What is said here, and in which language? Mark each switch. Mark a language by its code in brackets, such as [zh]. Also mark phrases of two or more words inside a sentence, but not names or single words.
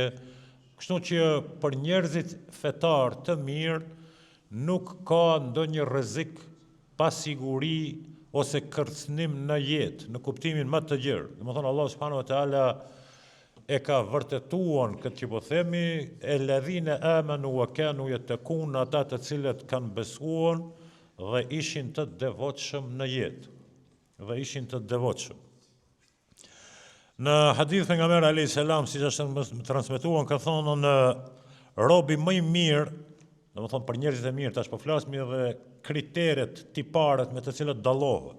[sq] Kështu që për njerëzit fetar të mirë nuk ka ndonjë rrezik, pasiguri ose kërcënim në jetë, në kuptimin më të gjerë. Domethënë [ar] الله سبحانه وتعالى [sq] e ka vërtetuar këtë që po themi, [ar] الذين آمنوا وكانوا يتقون, [sq] ata të cilët kanë besuar dhe ishin të devotshëm në jetë. Dhe ishin të devotshëm. Në hadith pejgamberi [ar] عليه السلام, [sq] siç është transmetuar, ka thonë në robi më i mirë, domethënë për njerëzit e mirë, tash po flasim edhe kriteret, tiparet me të cilët dallohet.